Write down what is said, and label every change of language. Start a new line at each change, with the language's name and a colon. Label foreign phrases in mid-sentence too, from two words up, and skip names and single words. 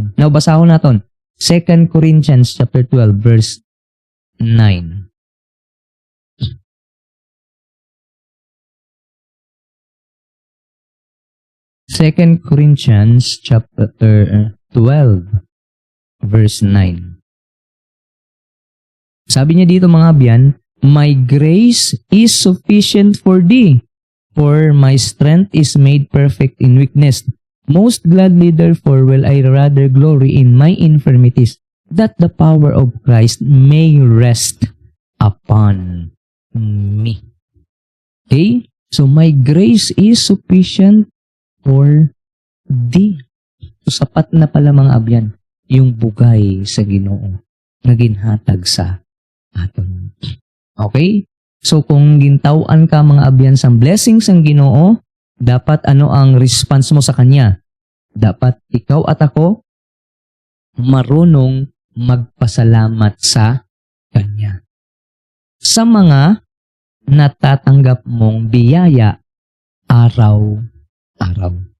Hiligaynon: Now basahon naton 2 Corinthians chapter 12 verse 9.
English: Second Corinthians chapter 12 verse 9.
Filipino: Sabi niya dito mga abyan,
English: my grace is sufficient for thee, for my strength is made perfect in weakness. Most gladly therefore will I rather glory in my infirmities, that the power of Christ may rest upon me. Okay? So my grace is sufficient for thee.
Hiligaynon: So sapat na pala mga abyan, yung bugay sa Ginoo na ginhatag sa aton. Okay? So kung gintawan ka mga abyan sa blessings ng Ginoo, dapat ano ang response mo sa Kanya?
Filipino: Dapat ikaw at ako marunong magpasalamat sa Kanya. Sa mga natatanggap mong biyaya araw-araw.